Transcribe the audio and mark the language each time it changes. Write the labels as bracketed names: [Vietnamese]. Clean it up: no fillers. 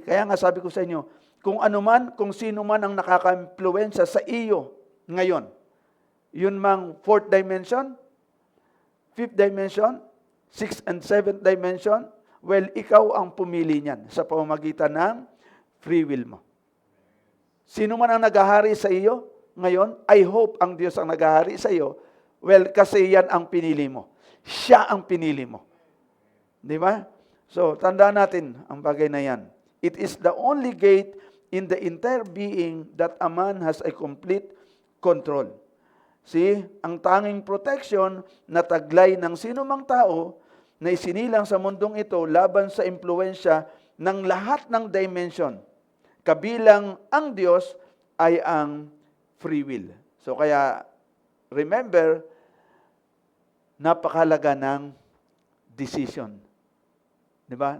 [Filipino] Kaya nga sabi ko sa inyo, kung sino man ang nakaka-impluwensya sa iyo ngayon, yun mang 4th dimension, 5th dimension, 6th and 7th dimension, well, ikaw ang pumili niyan sa pamamagitan ng free will mo. Sino man ang naghahari sa iyo ngayon, [English] I hope [Filipino] ang Diyos ang naghahari sa iyo, well, kasi yan ang pinili mo. Siya ang pinili mo. Di ba? So, tandaan natin ang bagay na yan. [English] It is the only gate in the entire being that a man has a complete control. See, [Filipino] ang tanging protection na taglay ng sinumang tao na isinilang sa mundong ito laban sa impluensya ng lahat ng dimension. Kabilang ang Diyos ay ang free will. So kaya, [English] remember, [Filipino] napakahalaga ng decision. Di ba?